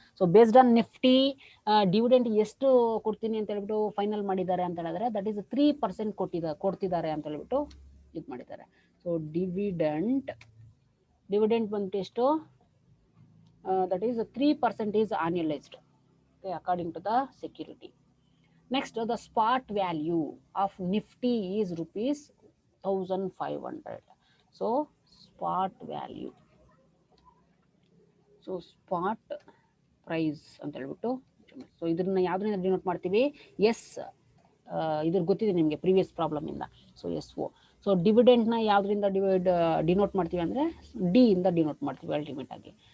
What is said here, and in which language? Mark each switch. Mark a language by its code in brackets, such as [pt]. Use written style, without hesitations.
[kn] So based on Nifty dividend ಎಷ್ಟು ಕೊಡ್ತೀನಿ ಅಂತ ಹೇಳ್ಬಿಟ್ಟು ಫೈನಲ್ ಮಾಡಿದ್ದಾರೆ ಅಂತ ಹೇಳಿದ್ರೆ ದಟ್ ಈಸ್ 3% ಕೊಡ್ತಿದ್ದಾರೆ ಅಂತ ಹೇಳ್ಬಿಟ್ಟು ಇದು ಮಾಡಿದ್ದಾರೆ. ಸೊ ಡಿವಿಡೆಂಟ್ ಬಂದ್ಬಿಟ್ಟು ಎಷ್ಟು, that is 3% is ಆನ್ಯುಯಲೈಸ್ಡ್, according to the security. [en] Next, the spot value of Nifty is rupees 1,500. [kn] So spot value, so spot price ಅಂತ ಹೇಳ್ಬಿಟ್ಟು, ಸೊ ಇದನ್ನ ಯಾವ್ದ್ರಿಂದ ಡಿನೋಟ್ ಮಾಡ್ತೀವಿ, ಎಸ್, ಇದ್ರ ಗೊತ್ತಿದೆ ನಿಮಗೆ ಪ್ರೀವಿಯಸ್ ಪ್ರಾಬ್ಲಮ್ ಇಂದ. So SO. ಸೊ ಡಿವಿಡೆಂಟ್ ನ ಯಾವ್ದ್ರಿಂದ ಡಿನೋಟ್ ಮಾಡ್ತೀವಿ ಅಂದ್ರೆ ಡಿ ಇಂದ ಡಿನೋಟ್ ಮಾಡ್ತೀವಿ ಅಲ್ಟಿಮೇಟ್ ಆಗಿ.